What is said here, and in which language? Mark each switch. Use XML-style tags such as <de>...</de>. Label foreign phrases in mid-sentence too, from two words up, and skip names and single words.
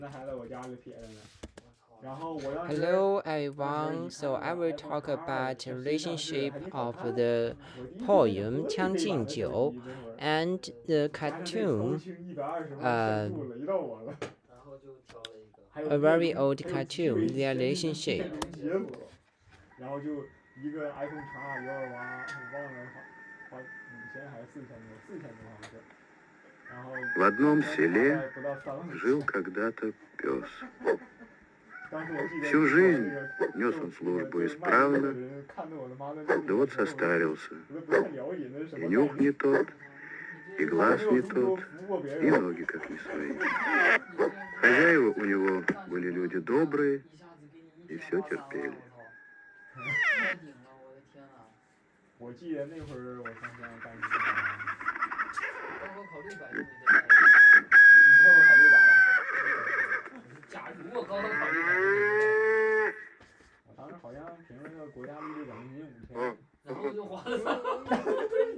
<en>Hello everyone, so I will talk about relationship of the poem 《将进酒》and the cartoon, a very old cartoon, their relationship.</en> <ru>В одном селе жил когда-то пес. Всю жизнь нес он службу исправно, да вот состарился. И нюх не тот, и глаз не тот, и ноги как не свои. Хозяева у него были люди добрые, и все терпели.</ru> <zh>我记得那会儿我上学干什么？高考考600东西你高考考600？假如我高考考600，我当时好像凭那个国家励志奖学金5000，然后就花了3万。</zh>